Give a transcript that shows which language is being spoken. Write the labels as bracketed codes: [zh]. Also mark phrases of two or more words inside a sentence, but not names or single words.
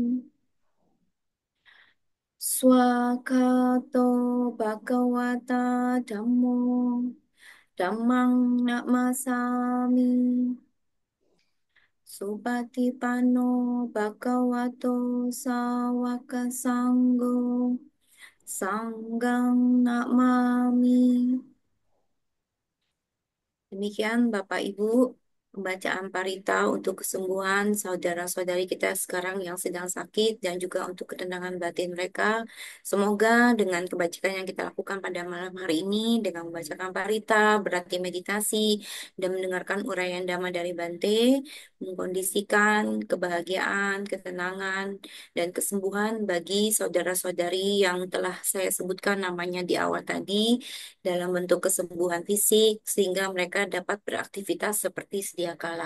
[pi] Swakato bhagawata dhammo dhammang namasami Supatipanno bhagavato sawaka sanggo Sanggang namami. [id] Demikian Bapak Ibu, pembacaan parita untuk kesembuhan saudara-saudari kita sekarang yang sedang sakit dan juga untuk ketenangan batin mereka. Semoga dengan kebajikan yang kita lakukan pada malam hari ini, dengan membacakan parita, berarti meditasi, dan mendengarkan uraian dhamma dari Bante, mengkondisikan kebahagiaan, ketenangan, dan kesembuhan bagi saudara-saudari yang telah saya sebutkan namanya di awal tadi, dalam bentuk kesembuhan fisik sehingga mereka dapat beraktivitas seperti sedia kala.